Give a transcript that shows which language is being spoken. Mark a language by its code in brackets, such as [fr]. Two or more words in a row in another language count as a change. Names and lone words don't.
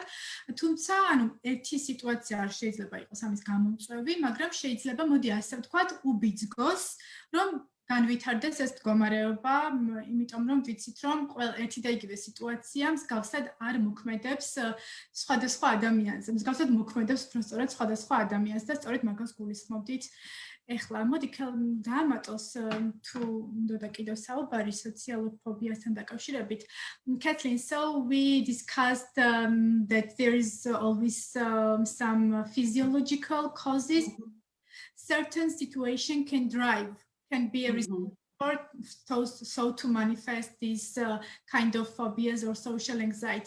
[ka] თუმცა, ანუ ერთი სიტუაცია არ შეიძლება იყოს ამის გამომწვევი, მაგრამ შეიძლება მოდი ასე ვთქვათ, უბიძგოს, რომ განვითარდეს ეს მდგომარეობა, იმიტომ რომ ვიცით რომ ერთი და იგივე სიტუაცია მსგავსად არ მოქმედებს სხვადასხვა ადამიანზე. მსგავსად მოქმედებს უბრალოდ სხვადასხვა ადამიანს და სწორედ მაგას გულისხმობდით. ეხლა მოდი დაამატოს თუ უნდა კიდევ საუბარი სოციალურ ფობიასთან დაკავშირებით. [en] Kathleen, so we discussed that there is always some physiological causes. Certain situation can be a reason so to manifest these kind of phobias or social anxiety.